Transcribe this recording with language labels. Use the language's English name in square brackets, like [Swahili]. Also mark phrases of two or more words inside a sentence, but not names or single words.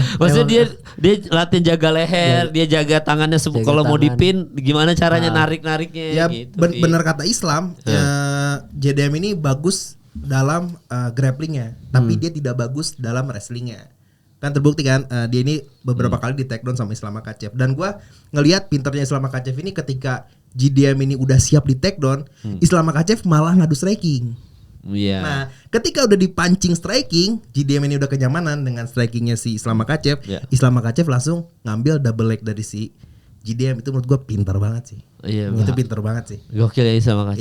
[Indonesian] Maksudnya dia latihan jaga leher, dia jaga tangannya kalau mau dipin gimana caranya narik-nariknya Ya gitu. bener kata Islam, JDM ini bagus dalam grapplingnya, tapi dia tidak bagus dalam wrestlingnya. Kan terbukti kan dia ini beberapa kali di [English] take down [Indonesian] sama Islam Makhachev. Dan gue ngelihat pinternya Islam Makhachev ini ketika JDM ini udah siap di [English] take down, [Indonesian] Islam Makhachev malah ngadu striking. Iya. Nah, ketika udah dipancing striking, JDM ini udah kenyamanan dengan strikingnya si Islam Makhachev. Islam Makhachev langsung ngambil [English] double leg [Indonesian] dari si JDM. Itu menurut gue pintar banget sih. Iya. Itu pintar banget sih. Gokil ya Islam Makhachev.